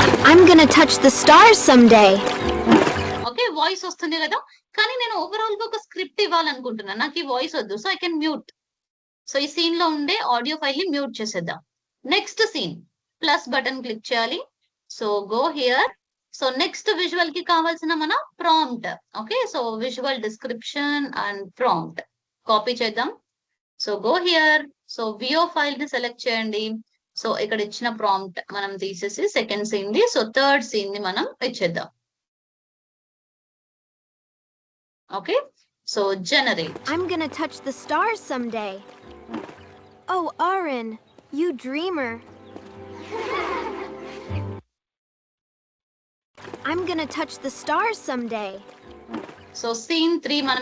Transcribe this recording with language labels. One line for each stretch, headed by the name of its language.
English: I'm gonna touch the stars someday.
Telugu: Okay, voice వస్తుంది కదా, కానీ నేను ఓవరాల్ గా ఒక స్క్రిప్ట్ ఇవ్వాలనుకుంటున్నాను, నాకు ఈ వాయిస్ వద్దు,
English: So I can mute.
Telugu: So ఈ సీన్ లో ఉండే ఆడియో ఫైల్ ని మ్యూట్ చేసేద్దాం. Next scene, plus button click చేయాలి.
English: So go here.
Telugu: So next visual కి కావాల్సిన మన prompt. Okay, so visual description and prompt copy చేద్దాం.
English: So go here.
Telugu: So Veo file ని సెలెక్ట్ చేయండి. సో ఇక్కడ ఇచ్చిన ప్రాంప్ట్ మనం తీసేసి second scene the, so third scene ని మనం ఇచ్చేద్దాం.
English: Okay, so generate. I'm gonna touch the stars someday. Oh, Aaron, you dreamer. I'm gonna touch the stars someday.
Telugu: So scene 3 మనం